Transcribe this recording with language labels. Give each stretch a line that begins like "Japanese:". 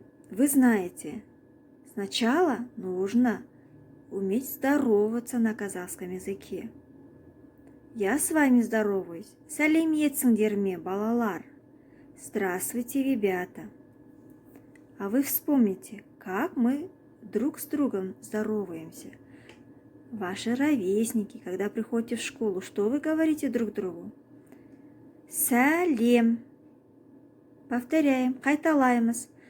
Russian: Вы знаете, сначала нужно уметь здороваться на казахском языке. Я с вами здороваюсь.
Kazakh: Сәлеметсіңдер ме, балалар?
Russian: Здравствуйте, ребята. А вы вспомните, как мы друг с другом здороваемся. Ваши ровесники, когда приходите в школу, что вы говорите друг другу?
Kazakh: Сәлем.
Russian: Повторяем,
Kazakh: қайталаймыз.